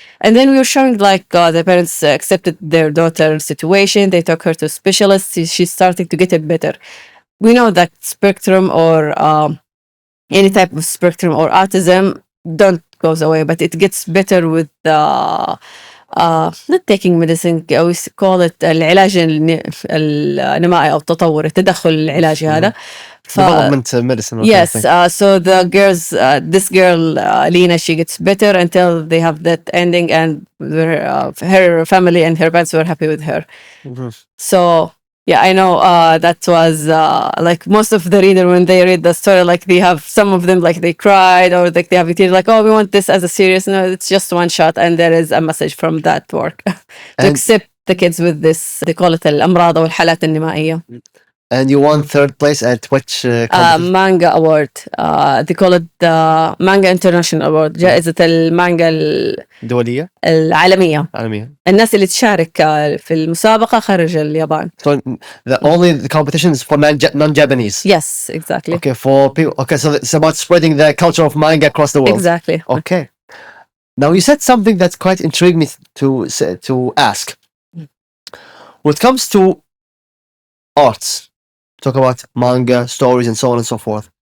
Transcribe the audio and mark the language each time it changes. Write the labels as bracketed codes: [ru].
[en] And then we were showing like the parents accepted their daughter's situation. They took her to specialists. She's starting to get it better. We know that spectrum or any type of spectrum or autism don't goes away, but it gets better with not taking medicine. We call it [ar] العلاج النمائي أو التطور، التدخل العلاجي هذا. [en] Development medicine. Yes, so the girls, this girl Lena, she gets better until they have that ending, and her family and her parents were happy with her. So yeah, I know that was like most of the reader when they read the story, like they have some of them like they cried or like they have tears, like oh we want this as a serious. No, it's just one shot, and there is a message from that work to accept the kids with this. They call it [ar] الأمراض أو الحالات النمائية. [en] And you won third place at which competition? Manga award. They call it the Manga International Award. [ar] جائزة المانجا دولية العالمية. عالمية. الناس اللي تشارك في المسابقة خارج اليابان. [en] So the competition is for non-Japanese. Yes, exactly. Okay, for people. Okay, so it's about spreading the culture of manga across the world. Exactly. Okay. Now you said something that's quite intrigued me to ask. When it comes to arts, talk about manga, stories, and so on and so forth.